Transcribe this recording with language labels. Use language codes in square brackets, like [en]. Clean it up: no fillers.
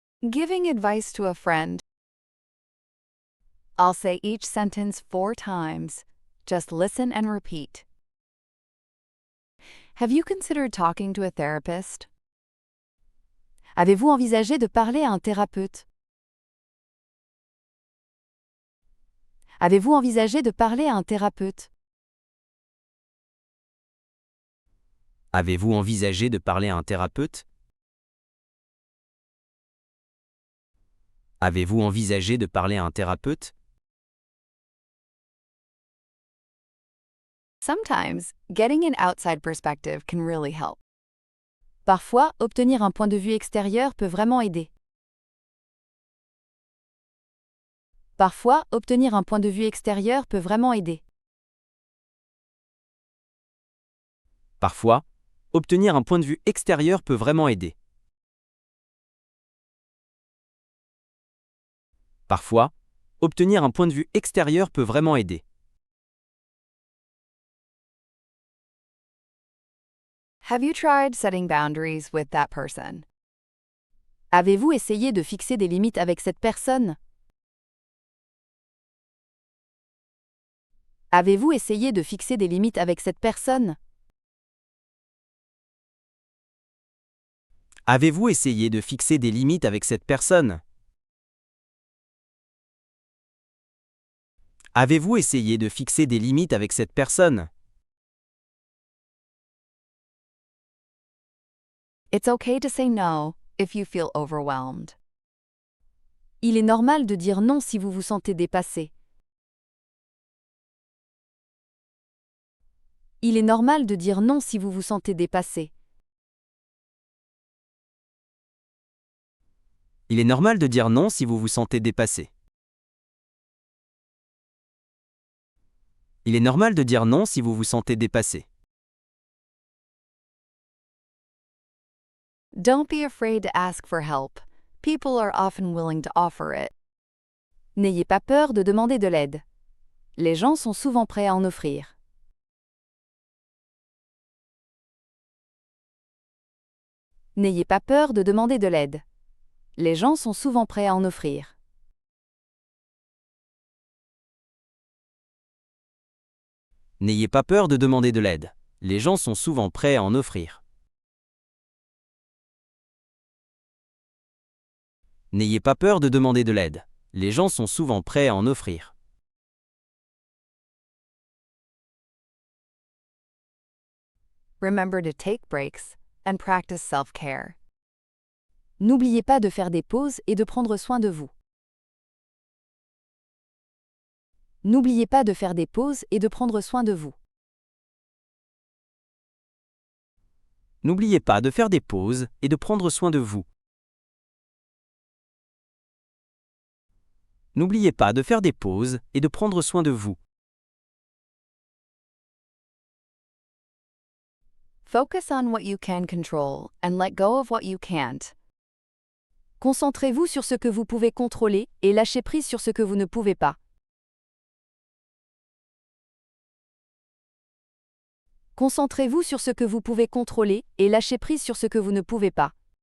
[en] Giving advice to a friend. I'll say each sentence 4 times. Just listen and repeat. Have you considered talking to a therapist? [fr] Avez-vous envisagé de parler à un thérapeute? Avez-vous envisagé de parler à un thérapeute? Avez-vous envisagé de parler à un thérapeute? Avez-vous envisagé de parler à un thérapeute? [en] Sometimes, getting an outside perspective can really help. [fr] Parfois, obtenir un point de vue extérieur peut vraiment aider. Parfois, obtenir un point de vue extérieur peut vraiment aider. Parfois, obtenir un point de vue extérieur peut vraiment aider. Parfois, obtenir un point de vue extérieur peut vraiment aider. [en] Have you tried setting boundaries with that person? [fr] Avez-vous essayé de fixer des limites avec cette personne? Avez-vous essayé de fixer des limites avec cette personne? Avez-vous essayé de fixer des limites avec cette personne? Avez-vous essayé de fixer des limites avec cette personne? [en] It's okay to say no if you feel overwhelmed. [fr] Il est normal de dire non si vous vous sentez dépassé. Il est normal de dire non si vous vous sentez dépassé. Il est normal de dire non si vous vous sentez dépassé. Il est normal de dire non si vous vous sentez dépassé. [en] Don't be afraid to ask for help. People are often willing to offer it. [fr] N'ayez pas peur de demander de l'aide. Les gens sont souvent prêts à en offrir. N'ayez pas peur de demander de l'aide. Les gens sont souvent prêts à en offrir. N'ayez pas peur de demander de l'aide. Les gens sont souvent prêts à en offrir. N'ayez pas peur de demander de l'aide. Les gens sont souvent prêts à en offrir. [en] Remember to take breaks and practice self-care. [fr] N'oubliez pas de faire des pauses et de prendre soin de vous. N'oubliez pas de faire des pauses et de prendre soin de vous. N'oubliez pas de faire des pauses et de prendre soin de vous. N'oubliez pas de faire des pauses et de prendre soin de vous. [en] Focus on what you can control and let go of what you can't. [fr] Concentrez-vous sur ce que vous pouvez contrôler et lâchez prise sur ce que vous ne pouvez pas. Concentrez-vous sur ce que vous pouvez contrôler et lâchez prise sur ce que vous ne pouvez pas.